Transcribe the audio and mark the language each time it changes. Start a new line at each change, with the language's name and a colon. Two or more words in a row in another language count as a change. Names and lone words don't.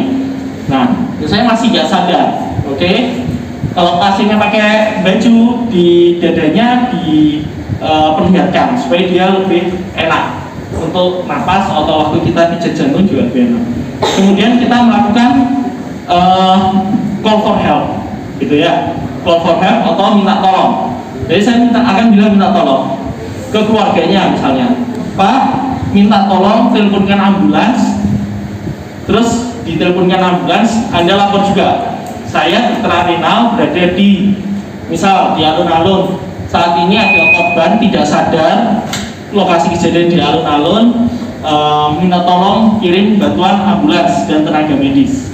Indonesian: Nah, saya masih nggak sadar, oke? Kalau pasiennya pakai baju, di dadanya diperlihatkan supaya dia lebih enak untuk napas, atau waktu kita pijat jantung juga lebih enak. Kemudian kita melakukan
English: call for help,
Indonesian: gitu ya,
English: call for help
Indonesian: atau minta tolong. Jadi saya akan bilang minta tolong ke keluarganya, misalnya, Pak, minta tolong teleponkan ambulans. Terus diteleponkan ambulans, Anda lapor juga, saya dokter Arinal berada di, misal di alun-alun, saat ini ada korban tidak sadar, lokasi kejadian di alun-alun, minta tolong kirim bantuan ambulans dan tenaga medis.